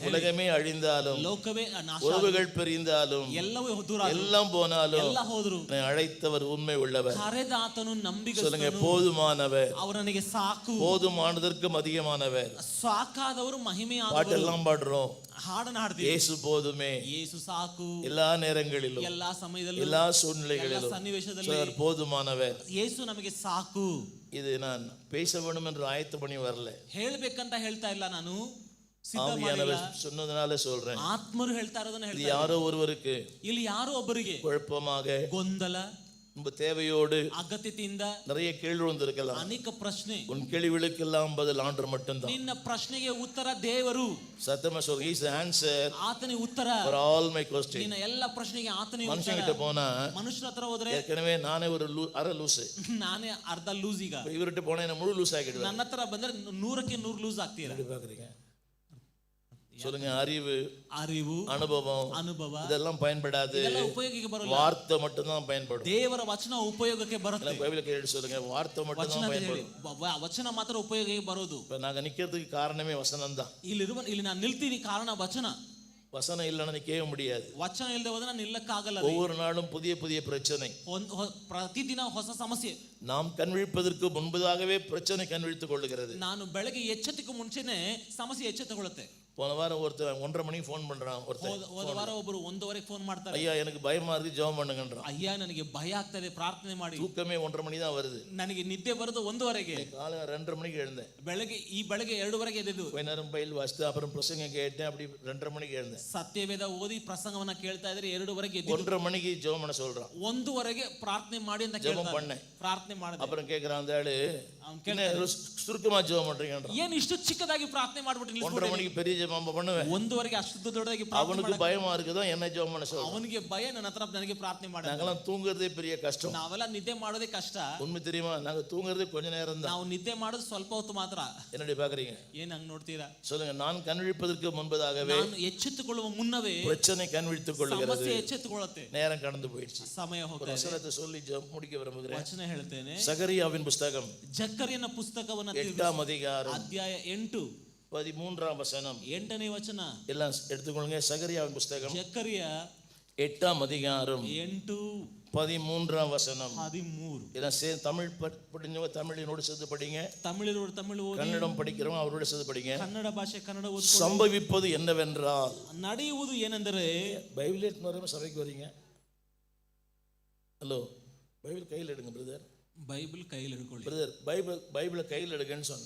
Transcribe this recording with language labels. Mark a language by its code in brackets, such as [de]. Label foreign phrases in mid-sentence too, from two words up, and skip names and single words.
[ta] உலகமே அழிந்தாலும், [kn] ಲೋಕವೇ ನಾಶ, [ta] உறவுகள் பிரிந்தாலும், [kn] ಎಲ್ಲವೂ ದೂರ, [ta] எல்லாம் போனாலும், [kn] ಎಲ್ಲ ಹೋದ್ರು, [ta] என்னை அழைத்தவர் உண்மை உள்ளவர். [kn] ಕರೆದ ಆತನು ನಂಬಿಗಸ್ತನು. [ta] சொல்லுங்க, போதுமானவர், [kn] ಅವರು ನನಗೆ ಸಾಕು, [ta] போதுமானதற்கும் அதிகமானவர். [kn] ಸಾಕಾದವರು ಮಹಿಮೆಯಾದವರು. [ta] பாட்டெல்லாம் பாடுறோம், [kn] ಹಾಡನ್ನು ಹಾಡ್ತೀವಿ, [ta] இயேசு போதுமே, [kn] ಯೇಸು ಸಾಕು, [ta] எல்லா நேரங்களிலும், [kn] ಎಲ್ಲಾ ಸಮಯದಲ್ಲೂ, [ta] எல்லா சூழ்நிலைகளிலும் [kn] ಎಲ್ಲ ಸನ್ನಿವೇಶದಲ್ಲಿ [ta] சொல்றார், போதுமானவர். [kn] ಯೇಸು ನಮಗೆ ಸಾಕು. [ta] இது நான் பேச வேண்டும் என்று ஆயத்த பண்ணி வரல, [kn] ಹೇಳ್ಬೇಕಂತ ಹೇಳ್ತಾ ಇಲ್ಲ, ನಾನು ಸಿದ್ಧ [ta] ஆவியானவர் [kn] ಮಾಡಿಲ್ಲ, [ta] சொன்னதுனால சொல்றேன். [kn] ಆತ್ಮರು ಹೇಳ್ತಾ ಇರೋದನ್ನ [ta] இது [kn] ಹೇಳ್ತಾ [ta] யாரோ ஒருவருக்கு [kn] ಇಲ್ಲಿ ಯಾರೋ ಒಬ್ಬರಿಗೆ [ta] குழப்பமாக, [kn] ಗೊಂದಲ, [ta] ரொம்ப தேவையோடு [kn] ಅಗತ್ಯತೆಯಿಂದ [ta] நிறைய கேள்வி வந்திருக்கலாம். [kn] ಅನೇಕ ಪ್ರಶ್ನೆ. [ta] உன் கேள்விகளுக்கெல்லாம் பதில் ஆண்டவர் மட்டும்தான். [kn] ನಿನ್ನ ಪ್ರಶ್ನೆಗೆ ಉತ್ತರ ದೇವರು. [ta] சத்தமா சொல்லுங்க, [en] he is the answer [kn] ಆತನಿಗೆ ಉತ್ತರ [en] for all my questions. [kn] ನಿನ್ನ ಎಲ್ಲ ಪ್ರಶ್ನೆಗೆ ಆತನಿಗೆ [ta] மனுஷன் [kn] ಉತ್ತರ. [ta] கிட்ட போனா, [kn] ಮನುಷ್ಯರ ಹತ್ರ ಹೋದ್ರೆ [ta] ஏற்கனவே நானே ஒரு அரை லூசு, [kn] ನಾನೇ ಅರ್ಧ ಲೂಸ್. ಈಗ [ta] இவர்கிட்ட போனா என்ன முழு லூஸ் ஆகிடுவேன். [kn] ನನ್ನ ಹತ್ರ ಬಂದ್ರೆ 100ಕ್ಕೆ 100 ಲೂಸ್ ಆಗ್ತೀರಾ. [ta] எப்படி பாக்குறீங்க? சொல்லுங்க, அறிவு, [kn] ಅರಿವು, [ta] அனுபவம் இதெல்லாம் பயன்படாது, [kn] ಇದೆಲ್ಲ ಉಪಯೋಗಕ್ಕೆ ಬರಲ್ಲ. [ta] வார்த்தை மட்டும் தான் பயன்படும். [kn] ದೇವರ ವಚನ ಉಪಯೋಗಕ್ಕೆ ಬರುತ್ತೆ. [ta] பைபிளை கேட்டு சொல்லுங்க, வார்த்தை மட்டும் தான் பயன்படும். [kn] ವಚನ ಮಾತ್ರ ಉಪಯೋಗಕ್ಕೆ ಬರೋದು. [ta] இப்ப நாங்க நிக்கிறதுக்கு காரணமே வசனம் தான். [kn] ಇಲ್ಲಿ ನಾನು ನಿಲ್ತೀನಿ ಕಾರಣ ವಚನ. [ta] வசனம் இல்லைன்னா நிக்கவே முடியாது. [kn] ವಚನ ಇಲ್ಲದೆ ಹೋದ್ರೆ ನಾನು ನಿಲ್ಲಕ್ಕಾಗಲ್ಲ. [ta] ஒவ்வொரு நாளும் புதிய புதிய பிரச்சனை, [kn] ಪ್ರತಿದಿನ ಹೊಸ ಸಮಸ್ಯೆ. [ta] நாம் ಕಣ್ವಿಳಿப்பதற்கு முன்பதாகவே பிரச்சனை கண்விழித்துக் கொள்ளுகிறது. [kn] ನಾನು ಬೆಳಗ್ಗೆ ಎಚ್ಚೆತ್ತಕ್ಕೂ ಮುಂಚೆನೆ ಸಮಸ್ಯೆ ಎಚ್ಚೆತ್ತುಕೊಳ್ಳುತ್ತೆ. [ta] போன வாரம் ஒருத்தர் 1:30 மணிக்கு ஃபோன் பண்றான். [kn] ಹೋದ ವಾರ ಒಬ್ಬರು 1:00ಕ್ಕೆ ಫೋನ್ ಮಾಡ್ತಾರೆ. [ta] ஐயா எனக்கு பயமா இருக்கு, ஜெபம் பண்ணுங்கன்றான். [kn] ಅಯ್ಯ ನನಗೆ ಭಯ ಆಗ್ತದೆ, ಪ್ರಾರ್ಥನೆ ಮಾಡಿ. [ta] தூக்கமே 1:30 மணி தான் வருது. [kn] ನನಗೆ ನಿದ್ದೆ ಬರೋದು 1:00ಕ್ಕೆ. [ta] காலை 2:30 மணிக்கு எழுந்தேன். [kn] ಬೆಳಗ್ಗೆ 2:00ಕ್ಕೆ ಎದ್ದು [ta] கொஞ்ச நேரம் பைல் வாசித்து அப்புறம் பிரசங்கம் கேட்டேன். அப்படி 2:30 மணிக்கு எழுந்தேன். [kn] ಸತ್ಯವೇದ ಓದಿ ಪ್ರಸಂಗವನ್ನ ಕೇಳ್ತಾ ಇದ್ರೆ 2:00ಕ್ಕೆ ಎದ್ದು [ta] 1:30 மணிக்கு ஜெபம் பண்ண சொல்றான். [kn] 1:00ಕ್ಕೆ ಪ್ರಾರ್ಥನೆ ಮಾಡಿ ಅಂತ [ta] ஜெபம் பண்ணேன். [kn] ಪ್ರಾರ್ಥನೆ ಮಾಡಿದೆ. [ta] அப்புறம் கேக்குறான் அந்த ஆளு, அவன் கேட்கிறான், சுருக்கமா ஜெபம் பண்றீங்கன்றான். [kn] ಏನು ಇಷ್ಟು ಚಿಕ್ಕದಾಗಿ ಪ್ರಾರ್ಥನೆ ಮಾಡ್ಬಿಟ್ಟು [ta] 1:30 மணிக்கு பெரிய ஜெபம் பண்ணுவேன். [kn] 1:00ಕ್ಕೆ ಅಷ್ಟು ದೊಡ್ಡದಾಗಿ ಪ್ರಾರ್ಥನೆ [ta] அவனுக்கு பயமா இருக்குதோ என்ன ஜெபம் பண்ண சொல்றான். [kn] ಅವನಿಗೆ ಭಯ, ನನ್ನ ಹತ್ರ ನನಗೆ ಪ್ರಾರ್ಥನೆ ಮಾಡ. [ta] நாங்கெல்லாம் தூங்குறதே பெரிய கஷ்டம். [kn] ನಾವೆಲ್ಲ ನಿದ್ದೆ ಮಾಡೋದೇ ಕಷ್ಟ. [ta] உண்மை தெரியுமா? நாங்க தூங்குறதே கொஞ்ச நேரம் தான். [kn] ನಾವು ನಿದ್ದೆ ಮಾಡೋದು ಸ್ವಲ್ಪ ಹೊತ್ತು ಮಾತ್ರ. [ta] என்னடி பாக்குறீங்க? [kn] ಏನ್ ಹಂಗ್ ನೋಡ್ತೀರಾ? [ta] சொல்லுங்க, நான் கண்விழிப்பதற்கு முன்பதாகவே [kn] ನಾನು ಎಚ್ಚೆತ್ತುಕೊಳ್ಳುವ ಮುನ್ನವೇ [ta] பிரச்சனை கண்விழித்துக் கொள்ளுகிறது. [kn] ಸಮಸ್ಯೆ ಎಚ್ಚೆತ್ತುಕೊಳ್ಳುತ್ತೆ. [ta] நேரம் கடந்து போயிடுச்சு. [kn] ಸಮಯ [ta] ஒரு [kn] ಹೋಗ್ತಾ ಇದೆ. [ta] வசனத்தை சொல்லி முடிக்க விரும்புகிறேன். [kn] ವಚನ ಹೇಳ್ತೇನೆ. [ta] சகரியாவின் புஸ்தகம் [kn] ಜಕರ್ಯನ ಪುಸ್ತಕವನ್ನ [ta] 8ஆம் அதிகாரம் [kn] ಅಧ್ಯಾಯ 8 [ta] 13ஆம் வசனம். [kn] 8ನೇ ವಚನ. [ta] எல்லாம் எடுத்துக்கொள்ளுங்க. சகரியாவின் புஸ்தகம் [kn] ಜಕರ್ಯ [ta] 8ஆம் அதிகாரம் [kn] 8 [ta] 13ஆம் வசனம். [kn] 13. [ta] இதெல்லாம் தமிழ் படிஞ்சவங்க தமிழினோடு சேர்த்து படிங்க. [kn] ತಮಿಳಿನವರು ತಮಿಳು ಓದಿ, [ta] கன்னடம் படிக்கிறவங்க அவரோட சேர்த்து படிங்க. [kn] ಕನ್ನಡ ಭಾಷೆ ಕನ್ನಡ ಓದಿ. [ta] சம்பவிப்பது என்னவென்றால், [kn] ನಡೆಯುವುದು ಏನೆಂದರೆ, [ta] பைபிள் எடுத்து சபைக்கு வரீங்க. ஹலோ, பைபிள் கையில் எடுங்க பிரதர். [kn] ಬೈಬಲ್ ಕೈಯಲ್ಲಿ ಹಿಡ್ಕೊಳ್ಳಿ [ta] பிரதர். பைபிளை கையில் எடுங்கன்னு சொன்னேன்.